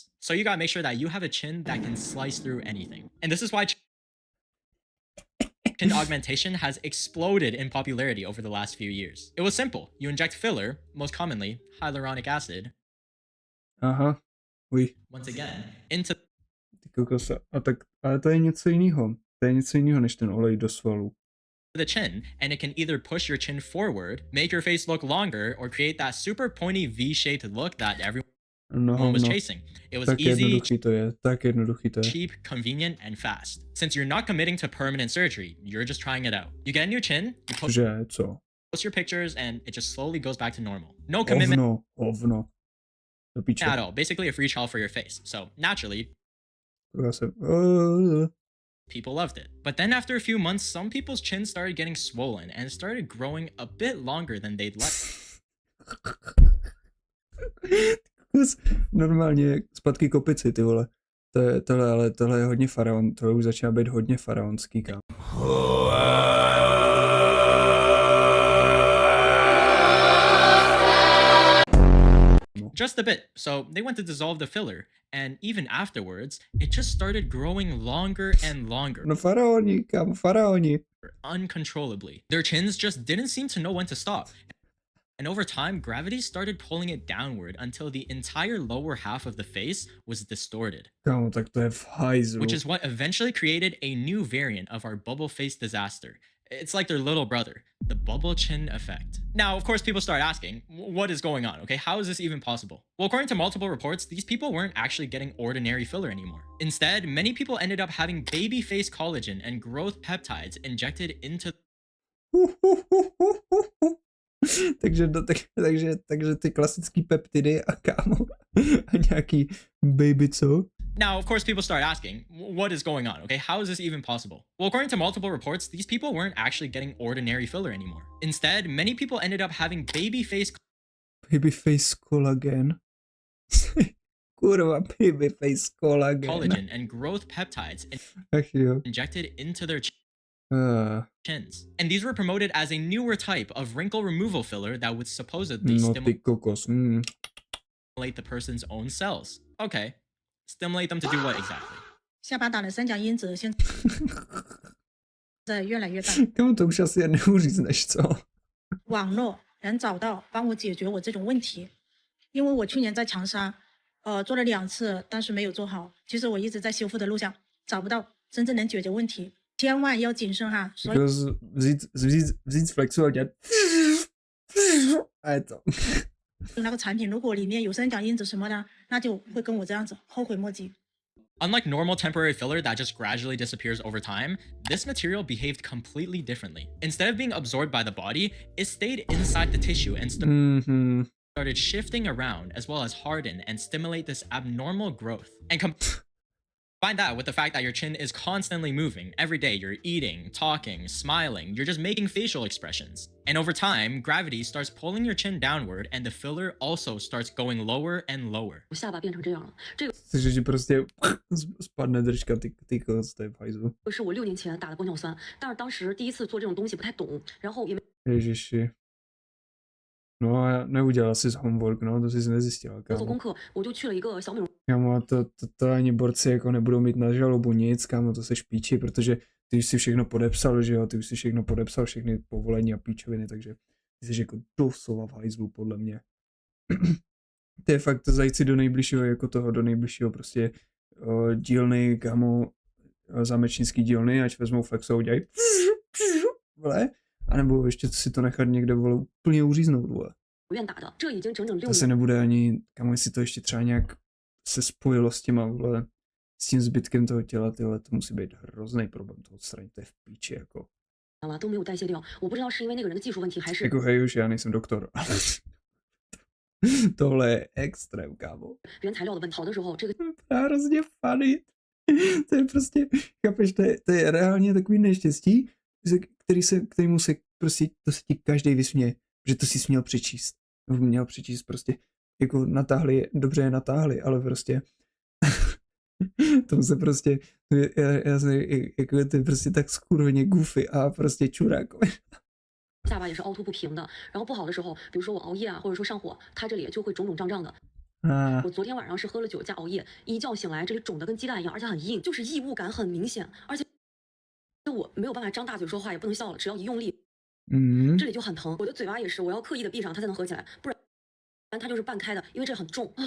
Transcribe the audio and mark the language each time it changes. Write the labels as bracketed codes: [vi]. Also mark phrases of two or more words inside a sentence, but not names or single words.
[en] So you gotta make sure that you have a chin that can slice through anything. And this is why chin augmentation has exploded in popularity over the last few years. It was simple. You inject filler, most commonly hyaluronic acid, [cs] Aha, uj, [en] once again, into [cs] ty kokos, a tak, ale to je něco jiného. To je něco jiného než ten olej do svalů. [en] the chin, and it can either push your chin forward, make your face look longer, or create that super pointy V-shaped look that everyone was chasing. It was [cs] Tak [en] easy, [cs] jednoduchý to je, tak jednoduchý to je. [en] cheap, convenient, and fast. Since you're not committing to permanent surgery, you're just trying it out. You get a new chin, you [cs] Že, co? [en] post your pictures, and it just slowly goes back to normal. No commitment [cs] Hovno. Do piče. [en] at all. Basically a free trial for your face. So naturally, [cs] Já jsem... [en] people loved it. But then after a few months, some people's chins started getting swollen and started growing a bit longer than they'd like. [cs] Normálně zpátky kopici, ty vole. Tohle je hodně faraon, tohle už začíná být hodně faraonský, kámo. [en] Just a bit. So they went to dissolve the filler, and even afterwards, it just started growing longer and longer. [cs] No faraoni, kámo, faraoni. [en] Uncontrollably. Their chins just didn't seem to know when to stop. And over time, gravity started pulling it downward until the entire lower half of the face was distorted. [cs] Kámo, tak to je v hajzlu. [en] Which is what eventually created a new variant of our bubble face disaster. It's like their little brother, the bubble chin effect. Now, of course, people start asking, what is going on? Okay, how is this even possible? Well, according to multiple reports, these people weren't actually getting ordinary filler anymore. Instead, many people ended up having baby face collagen and growth peptides injected into [cs] takže ty klasický peptidy a kámo a nějaký baby co? [en] Now, of course, people start asking, what is going on? Okay, how is this even possible? Well, according to multiple reports, these people weren't actually getting ordinary filler anymore. Instead, many people ended up having baby face collagen. [cs] Kurva, [en] baby face collagen. Collagen and growth peptides injected into their chins. And these were promoted as a newer type of wrinkle removal filler that would supposedly stimulate the person's own cells. Okay. Stimulate them to do what exactly? [zh] 下巴打了三角因子，现在越来越大。 [cs] Kámo, to už asi neuřízneš, co? [zh] 网络能找到帮我解决我这种问题，因为我去年在长沙，做了2次，但是没有做好。其实我一直在修复的路上，找不到真正能解决问题，千万要谨慎哈。所以 [cs] vzít flexu a dělat a je to. [zh] 那个产品如果里面有三角因子什么的，那就会跟我这样子后悔莫及。 [en] Unlike normal temporary filler that just gradually disappears over time, this material behaved completely differently. Instead of being absorbed by the body, it stayed inside the tissue and started shifting around as well as harden and stimulate this abnormal growth. And combine that with the fact that your chin is constantly moving. Every day you're eating, talking, smiling, you're just making facial expressions. And over time, gravity starts pulling your chin downward and the filler also starts going lower and lower. [zh] 我下巴变成这样了，这个 [cs] Takže ti prostě spadne držka, ty koc, to je v hajzlu. [zh] 是我6年前打的玻尿酸，但是当时第一次做这种东西不太懂，然后也没 [cs] Ježiši. No a neudělala jsi homework, no, to jsi nezjistila, [zh] 做 [cs] kámo. [zh] 功课，我就去了一个小美容 [cs] Kámo, a to ani borci jako nebudou mít na žalobu nic, kámo, to se špíči, protože ty už si všechno podepsal, že jo, ty už si všechno podepsal, všechny povolení a píčoviny, takže ty jsi jako doslova v hajzlu, podle mě. To je fakt zajít si do nejbližšího, jako toho, do nejbližšího prostě dílny, kámo, zámečnický dílny, ať vezmou flexo a udělají vole, anebo ještě si to nechat někde, vole, úplně uříznout, vole. [zh] 院打的，这已经整整6 [cs] To se [zh] 年。 [cs] nebude ani, kámo, jestli to ještě třeba nějak se spojilo s těma, vole, s tím zbytkem toho těla, tyhle, to musí být hrozný problém to odstranit, to je v píči, jako. [zh] 了都没有代谢掉，我不知道是因为那个人的技术问题，还是 [cs] Jako hej, už já nejsem doktor, ale tohle je extrém, kámo. [zh] 原材料的问题。好的时候，这个 [cs] To je hrozně funny. To je prostě, chápeš, to je reálně takový neštěstí, kterému se prostě, to se ti každý vysměje, že to si směl přečíst. Měl přečíst prostě, jako natáhli, dobře je natáhli, ale prostě tomu se prostě, já se, jako to je prostě tak skurveně goofy a prostě čurák. [zh] 下巴也是凹凸不平的。然后不好的时候，比如说我熬夜啊，或者说上火，它这里就会肿肿胀胀的。我昨天晚上是喝了酒加熬夜，一觉醒来这里肿得跟鸡蛋一样，而且很硬，就是异物感很明显，而且我没有办法张大嘴说话，也不能笑了，只要一用力，这里就很疼。我的嘴巴也是，我要刻意的闭上，它才能合起来，不然它就是半开的，因为这很重啊。